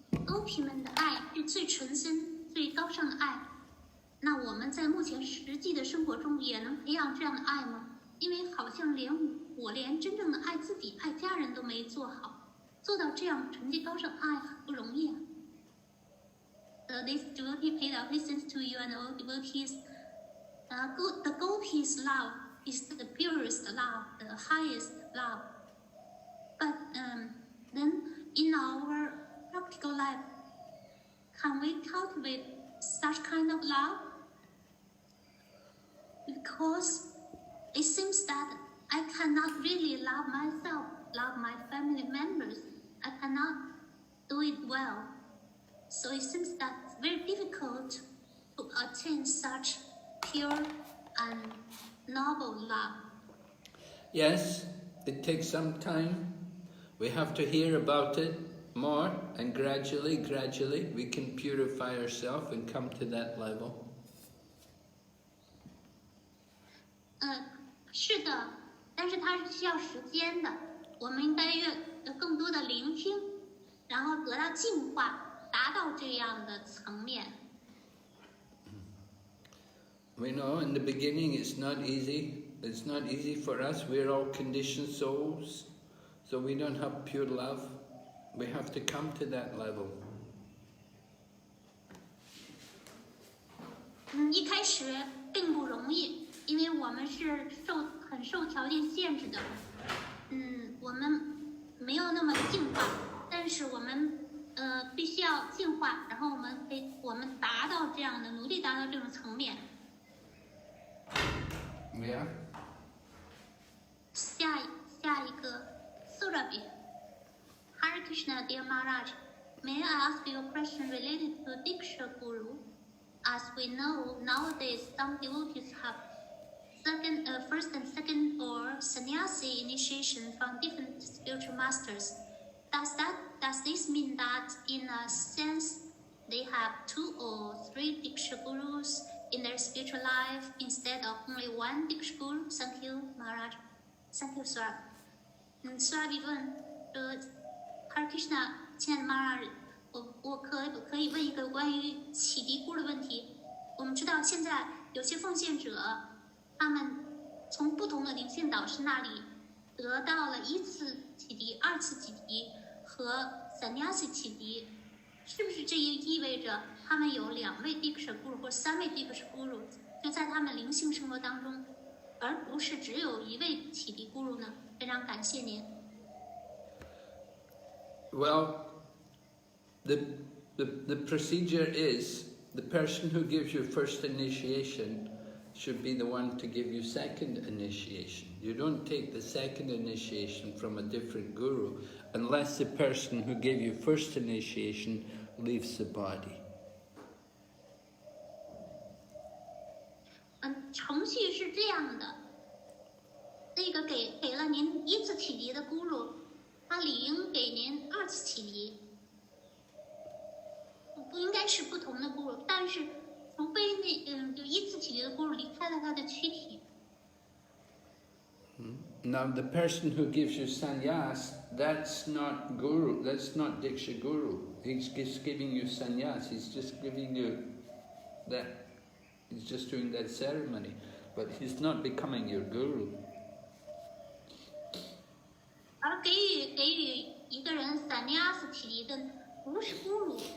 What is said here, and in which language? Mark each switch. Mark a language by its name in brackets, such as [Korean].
[Chinese] Gopi 们的爱是最纯真、最高尚的爱。那我们在目前实际的生活中也能培养这样的爱吗？因为好像我连真正的爱自己、爱家人都没做好，做到这样纯洁高尚爱很不容易啊。 [English] This devotee paid obeisance to you and all devotees. The Gopis' love is the purest love, the highest love. But then in our practical life, can we cultivate such kind of love? Because it seems that I cannot really love myself, love my family members. I cannot do it well. So it seems that it's very difficult to attain such pure and noble love. Yes, it takes some time. We have to hear about it more, and gradually, we can purify ourselves and come to that level. [Chinese] 是的，但是它是需要时间的。我们应该更多的聆听，然后得到净化，达到这样的层面。 [English] We know in the beginning it's not easy. It's not easy for us. We're all conditioned souls, so we don't have pure love. We have to come to that level. [Chinese] 一开始并不容易，因为我们是很受条件限制的。我们没有那么净化，但是我们必须要净化，然后我们达到这样的努力达到这种层面。 [English] Yeah. [Chinese] 下一个 Surabhi. [English] Hare Krishna, dear Maharaj, may I ask you a question related to Diksha Guru? As we know, nowadays some devotees have first and second or sannyasi initiation from different spiritual masters. Does this mean that in a sense they have 2 or 3 Diksha Gurus in their spiritual life instead of only 1 Diksha Guru? Thank you, Maharaj. Thank you, Sir. [Chinese] Surabhi 问Hare Krishna, 亲爱的 Maharaj, 我可以问一个关于启迪姑的问题。我们知道现在有些奉献者，他们从不同的灵性导师那里得到了1次启迪、2次启迪和 sannyasi 启迪，是不是这也意味着他们有2位 Diksha Guru 或3位 Diksha Guru 就在他们灵性生活当中，而不是只有1位启迪 Guru 呢？非常感谢您。 [English] Well, the procedure is the person who gives you first initiation should be the one to give you second initiation. You don't take the second initiation from a different guru unless the person who gave you first initiation leaves the body. [Chinese] 程序是这样的，那个给了您1次启迪的 Guru， 他理应给您2次启迪，不应该是不同的 Guru， 但是除非就1次启迪的 Guru 离开了他的躯体。 [English] Now the person who gives you sannyas, that's not guru, that's not Diksha Guru. He's just giving you sannyas, he's just giving you that, he's just doing that ceremony, but he's not becoming your guru. [Chinese] 而给予一个人 sannyas 启迪的不是 Guru，